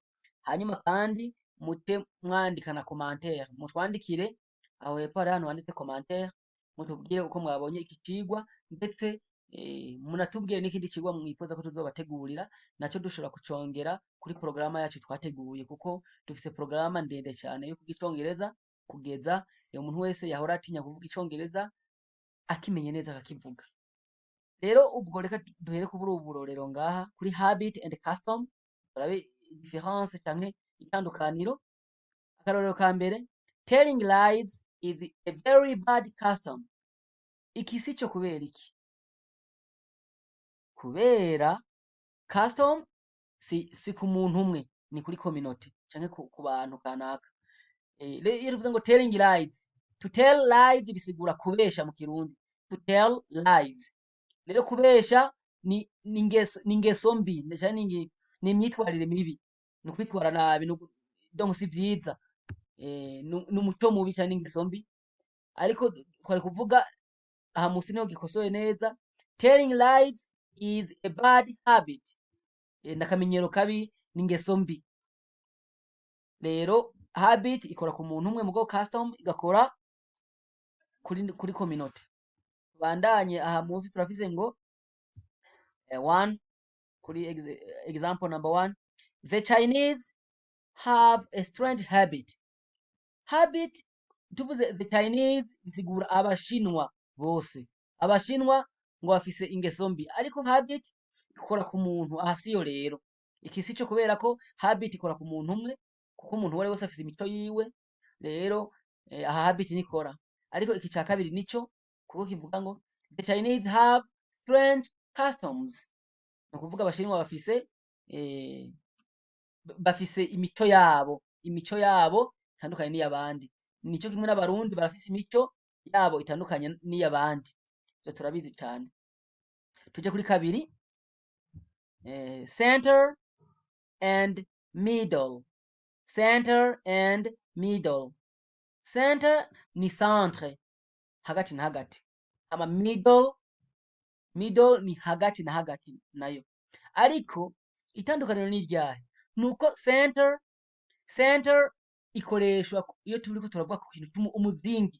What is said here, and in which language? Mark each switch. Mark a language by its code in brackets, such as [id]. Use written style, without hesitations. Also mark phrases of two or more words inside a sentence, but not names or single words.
[rn] Hanyuma kandi mute mwandika na commentaire, mutwandikire aho hepfo hari ahantu handitse commentaire, mutubwire uko mwabonye iki cigwa ndetse munatubwire n'ikindi cigwa mwifuza ko tuzobategurira, naco dushobora kucongera kuri porogaramu yacu twateguye, kuko dufise porogaramu ndende cane yo kuvuga icongereza kugeza umuntu wese yahora atinya kuvuga icongereza akimenye neza akakivuga. Rero ubwo reka duhere kuri ubu burorero ngaha kuri [en] habit and custom, [rn] turabe difference canke itandukaniro. Akarorero ka mbere, [en] telling lies is a very bad custom. [rn] Iki sico kubera iki? Kubera custom si ku muntu umwe, ni kuri communauté canke ku bantu kanaka. Iyo tuvuze ngo [en] telling lies, to tell lies [rn] bisigura kubesha mu Kirundi. [en] To tell lies. [rn] Rero kubesha ni ingeso mbi, ni imyitwarire mibi, ni ukwitwara nabi, donc si vyiza. Ni umuco mubi canke ingeso mbi. Ariko twari kuvuga aha musi niho gikosoye neza, [en] telling lies is a bad habit. [rn] Nakamenyero kabi, ni ingeso mbi. Rero habit ikora ku muntu umwe, mugo custom igakora kuri communauté. Bandanye aha munsi turafise ngo one kuri [en] example number 1, the Chinese have a strange habit. [rn] Habit tuvuze [en] the Chinese [rn] bisigura abashinwa bose. Abashinwa ngo bafise ingeso mbi, ariko habit ikora ku muntu. Aha siyo rero, iki sico kubera ko habit ikora ku muntu umwe, kuko umuntu uwo ari wese afise imico yiwe. Rero aha habit nikora, ariko iki ca kabiri nico, kuko kivuga ngo [en] the Chinese have strange customs. [rn] Ni ukuvuga abashinwa bafise imico yabo itandukanye n'iyabandi. Nico kimwe n'abarundi barafise imico yabo itandukanye n'iyabandi. Ivyo turabizi cane. Tuje kuri kabiri, [en] center and middle. Center and middle. [rn] Center ni centre, hagati na hagati. Ama middle ni hagati na hagati nayo. Ariko itandukaniro ni iryahe? Nuko center ikoreshwa iyo turiko turavuga ku kintu umuzingi.